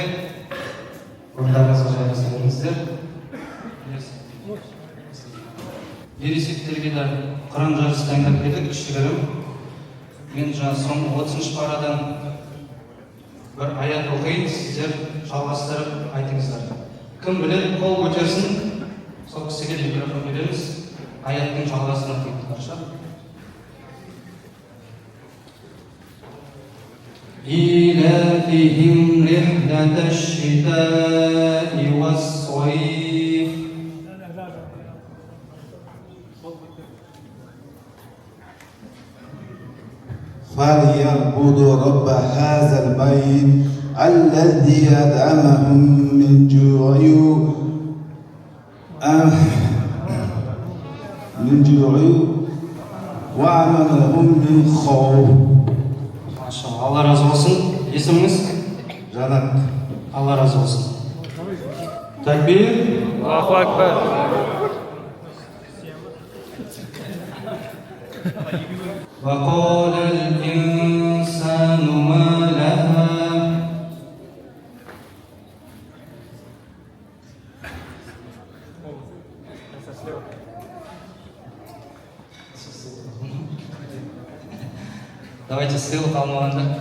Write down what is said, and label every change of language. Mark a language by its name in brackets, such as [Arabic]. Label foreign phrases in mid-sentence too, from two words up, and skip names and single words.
[Kazakh] Орындарыңызға жайғастырыңыздар. Ересектерге де Құран жарысы дайындап келдік, кішігірім. Мен жаңа соңғы 30-шы парадан бір аят оқиын, сіздер жалғастырып айтыңыздар. Кім біледі, қол көтерсін, сол кісіге микрофон береміз. Аяттың жалғасын оқиын. [Arabic] إيلافهم رحلة الشتاء والصيف فليعبدوا رب هذا البيت الذي أطعمهم من جوع وآمنهم من خوف. [Kazakh] Алла разы болсын. Есіміңіз? Жанат. Алла разы болсын. [Arabic] Такбир. الله أكبر. وقال الإنسان ما لها [Russian] Давайте ссылку [Arabic] алмағанда.